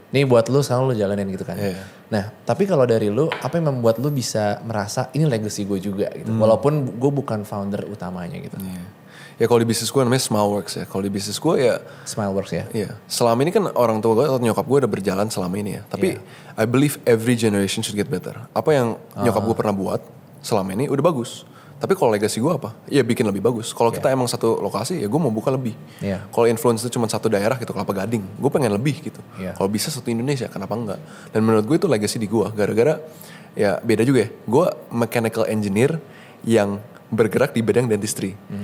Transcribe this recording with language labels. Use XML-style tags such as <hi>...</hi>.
<id>Nih buat lu sekarang lu jalanin gitu kan. Iya. Nah tapi kalau dari lu apa yang membuat lu bisa merasa ini legacy gue juga gitu. Walaupun gue bukan founder utamanya gitu. Iya. Ya kalau di bisnis gue namanya Smileworks ya. Kalau di bisnis gue ya. Smileworks ya. Iya. Selama ini kan orang tua gue atau nyokap gue udah berjalan selama ini ya.</id> <en>Tapi I believe every generation should get better.</en> <id>Apa yang nyokap gue pernah buat selama ini udah bagus. Tapi kalau legacy gue apa? Ya bikin lebih bagus. Kalau kita emang satu lokasi ya gue mau buka lebih. Iya. Kalau influence itu cuma satu daerah gitu, Kelapa Gading. Gue pengen lebih gitu. Iya. Kalau bisa satu Indonesia, kenapa enggak? Dan menurut gue itu legacy di gue. Gara-gara ya beda juga ya. Gue mechanical engineer yang bergerak di bidang dentistry.</id>